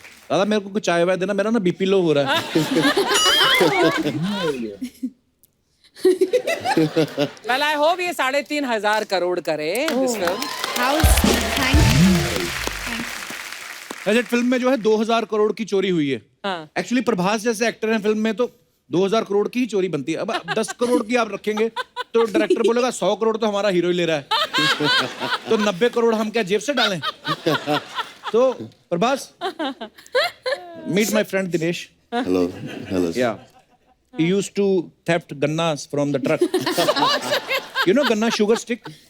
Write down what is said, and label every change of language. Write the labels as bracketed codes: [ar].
[hi] दादा मेरे को कुछ चाय वाय देना, मेरा ना बीपी लो हो रहा है। [en] Well, I hope [hi] ये 3,500 करोड़ करे [en] this film. [hi] वैसे फिल्म में जो है 2000 करोड़ की चोरी हुई है। हाँ। एक्चुअली प्रभास जैसे एक्टर हैं फिल्म में तो 2000 करोड़ की ही चोरी बनती है। अब 10 करोड़ की आप रखेंगे तो डायरेक्टर बोलेगा 100 करोड़ तो हमारा हीरो ही ले रहा है, तो 90 करोड़ हम क्या जेब से डालें? [en] तो Prabhas, meet my friend Dinesh. Hello hello Yeah. He used to theft gannas from the truck. You know ganna, sugar stick?